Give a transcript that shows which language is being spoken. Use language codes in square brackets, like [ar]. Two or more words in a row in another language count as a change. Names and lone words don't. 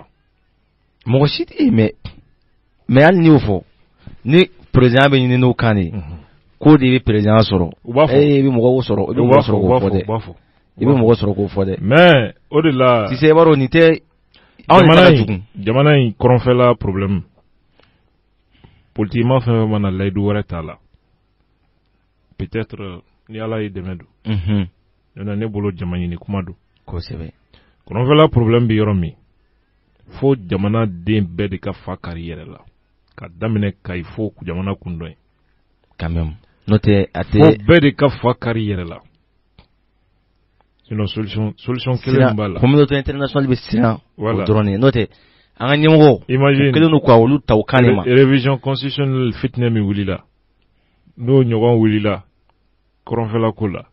[bm] mɔgɔ si tɛ mais hali n'i y'o fɔ ni président bɛ ɲini n'o kan de ko de bɛ président sɔrɔ u b'a fɔ i bɛ mɔgɔw sɔrɔ i bɛ mɔgɔ sɔrɔ k'o fɔ dɛ i bɛ mɔgɔ sɔrɔ k'o fɔ dɛ. mais o de la sisan i b'a dɔn nin tɛ jamana in kɔrɔnfɛla problème politiquement fɛn fɛn mana layidu wɛrɛ t'a la peut-être ni Ala y'i dɛmɛ don ne bolo jama ɲini kuma don kosɛbɛ. kɔrɔnfɛla problème bɛ yɔrɔ min fo jamana den bɛɛ de ka fa kari yɛrɛ la ka daminɛ Kayi fo jamana kundɔn [fr] quand même [bm] n'o tɛ a tɛ fo bɛɛ de ka fa kari yɛrɛ la [fr] sinon solution [bm] kelen b'a la. [fr] communauté internationale [bm] bɛ siran o dɔrɔn de n'o tɛ an ka ɲɛmɔgɔ [fr] imagine [bm] kelen don ka olu ta o kan de ma. [fr] révision constitutionnelle [bm] fitinɛ min wulila n'o ɲɔgɔn wulila kɔrɔnfɛla ko la.